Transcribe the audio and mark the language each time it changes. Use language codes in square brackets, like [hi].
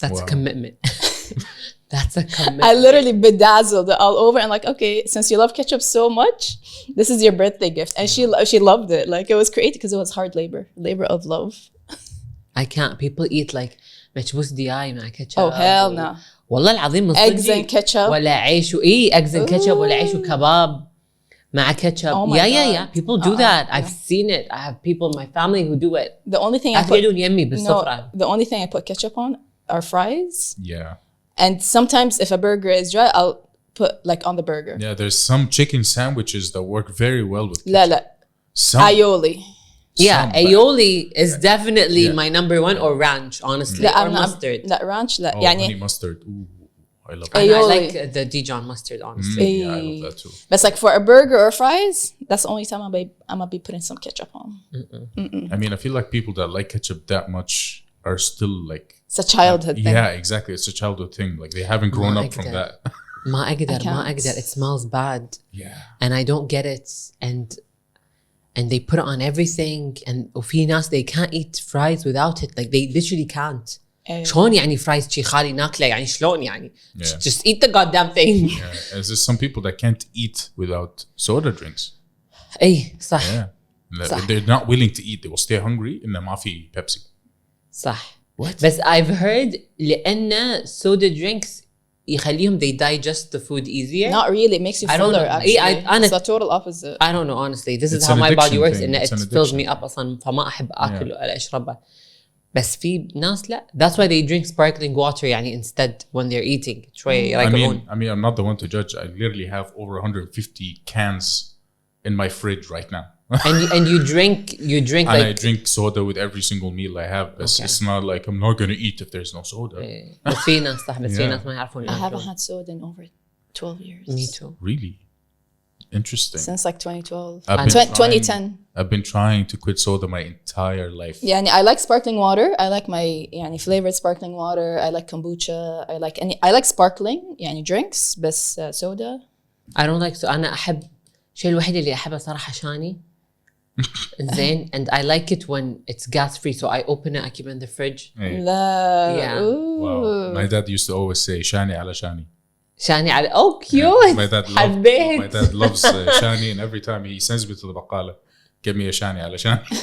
[en] That's a commitment. That's a commitment. I literally bedazzled it all over and like, okay, since you love ketchup so much, this is your birthday gift. And she loved it. Like it was created because it was hard labor of love. I can't. People eat like مشبوس دياي مع ketchup. Oh hell no. [ar] والله العظيم [en] eggs and ketchup. [ar] ولا عيش eggs and ketchup ولا عيش وكباب مع ketchup. [en] Oh my yeah. People do that. I've seen it. I have people in my family who do it. The only thing the only thing I put ketchup on are fries. Yeah. And sometimes if a burger is dry, I'll put like on the burger. Yeah, there's some chicken sandwiches that work very well with ketchup. [ar] لا. Aioli. [en] Aioli is definitely my number 1 or ranch, honestly. Or mustard. [ar] لا ranch لا. [en] honey mustard. Ooh, I love that. I like the Dijon mustard, honestly. Yeah, I love that too. But like for a burger or fries, that's the only time I'm gonna be putting some ketchup on. I mean, I feel like people that like ketchup that much are still like it's a childhood thing. Yeah, exactly. It's a childhood thing. Like they haven't grown up from that. ما أقدر. It smells bad. Yeah. And I don't get it. And they put it on everything. And وفي ناس they can't eat fries without it. Like they literally can't. [ar] شلون يعني fries شي خالي ناكله يعني شلون يعني just eat the goddamn thing. [en] Yeah. There's some people that can't eat without soda drinks. [ar] أي صح. [en] Yeah. They're not willing to eat. They will stay hungry إنه ما في Pepsi. [ar] صح. [en] بس I've heard لأن soda drinks يخليهم they digest the food easier. Not really. It makes you fuller actually. It's the total opposite. I don't know honestly. This is how my body works. [ar] إنه it fills me up أصلا فما أحب أكل ولا أشربه. بس في ناس لا. [en] That's why they drink sparkling water يعني instead when they're eating. [ar] شوية [en] I mean, I'm not the one to judge. I literally have over 150 cans in my fridge right now. and you drink and like I drink soda with every single meal I have. But it's not like I'm not gonna eat if there's no soda. [ar] بس في ناس صح بس في ناس ما يعرفون. [en] I haven't had soda in over 12 years. Me too. Really? Interesting. Since like 2012. 2010. I've been trying to quit soda my entire life. Yeah, I like sparkling water. I like my flavored sparkling water. I like kombucha. I like sparkling drinks بس soda. I don't like so. [ar] أنا أحب الشيء الوحيد اللي أحبه صراحة شاني. [en] زين and I like it when it's gas free so I open it I keep it in the fridge. [ar] لا. [en] Yeah. Wow. My dad used to always say shani ala shani. Shani ala oh cute. My dad loves shani and every time he sends me to the baqala give me a shani ala shani.